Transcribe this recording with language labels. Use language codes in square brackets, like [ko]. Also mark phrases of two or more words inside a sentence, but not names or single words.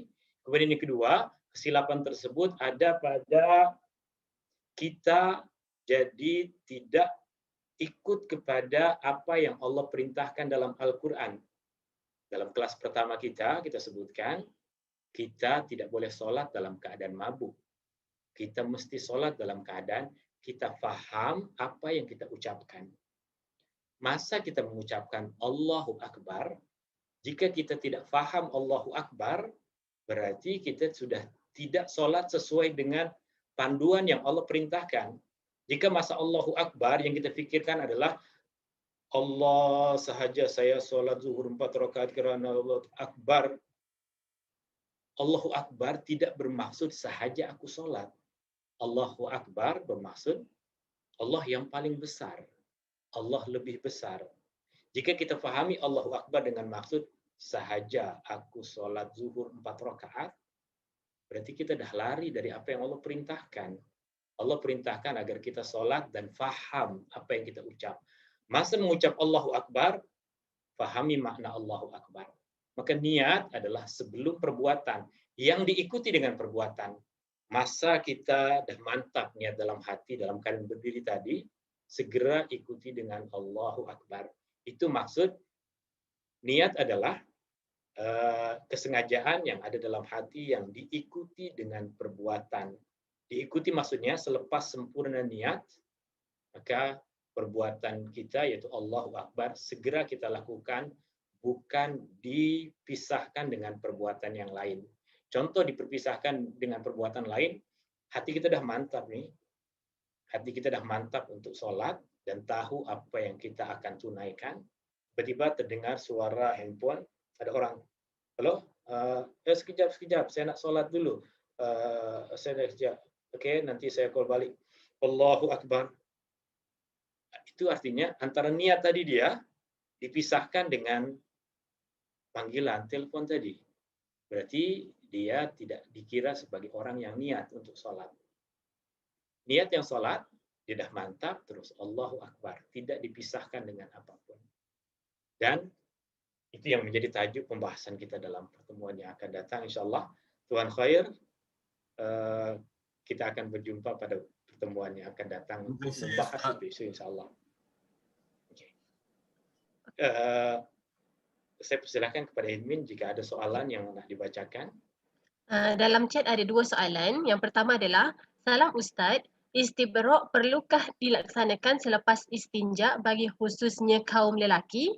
[ms] Kemudian yang kedua, kesilapan tersebut ada pada kita jadi tidak ikut kepada apa yang Allah perintahkan dalam Al-Quran. Dalam kelas pertama kita sebutkan, kita tidak boleh sholat dalam keadaan mabuk. Kita mesti sholat dalam keadaan kita faham apa yang kita ucapkan. Masa kita mengucapkan [ar] الله أكبر, [ms] jika kita tidak faham [ar] الله أكبر, [ms] berarti kita sudah tidak sholat sesuai dengan panduan yang Allah perintahkan. Jika masa [ar] الله أكبر [ms] yang kita fikirkan adalah Allah sahaja saya sholat zuhur 4 rakaat kerana [ar] الله أكبر. الله أكبر [ms] tidak bermaksud sahaja aku sholat. [ar] الله أكبر [ms] bermaksud Allah yang paling besar. Allah lebih besar. Jika kita fahami [ar] الله أكبر [ms] dengan maksud sahaja aku sholat zuhur 4 rakaat, berarti kita dah lari dari apa yang Allah perintahkan. Allah perintahkan agar kita sholat dan faham apa yang kita ucap. Masa mengucap [ar] الله أكبر, [ms] fahami makna [ar] الله أكبر. [ms] Maka niat adalah sebelum perbuatan yang diikuti dengan perbuatan. Masa kita dah mantap niat dalam hati, dalam keadaan berdiri tadi, segera ikuti dengan [ar] الله أكبر. [ms] Itu maksud niat adalah kesengajaan yang ada dalam hati yang diikuti dengan perbuatan. Diikuti maksudnya selepas sempurna niat, maka perbuatan kita yaitu [ar] الله أكبر [ms] segera kita lakukan, bukan dipisahkan dengan perbuatan yang lain. Contoh diperpisahkan dengan perbuatan lain, hati kita dah mantap nih. Hati kita dah mantap untuk sholat dan tahu apa yang kita akan tunaikan. Tiba-tiba terdengar suara handphone, ada orang, halo, sekejap, saya nak sholat dulu. Saya dah sekejap. Okey, nanti saya call balik. [ar] الله أكبر. [ms] Itu artinya antara niat tadi dia dipisahkan dengan panggilan telepon tadi. Berarti dia tidak dikira sebagai orang yang niat untuk sholat. Niat yang sholat, dia dah mantap, terus [ar] الله أكبر. [ms] Tidak dipisahkan dengan apapun. Dan itu yang menjadi tajuk pembahasan kita dalam pertemuan yang akan datang. InsyaAllah, Tuhan khair, kita akan berjumpa pada pertemuan yang akan datang untuk membahas itu, insyaAllah. Okay. Saya persilakan kepada admin jika ada soalan yang nak dibacakan. Dalam chat ada 2 soalan. Yang pertama adalah, salam Ustaz, istibrak perlukah dilaksanakan selepas istinja bagi khususnya kaum lelaki?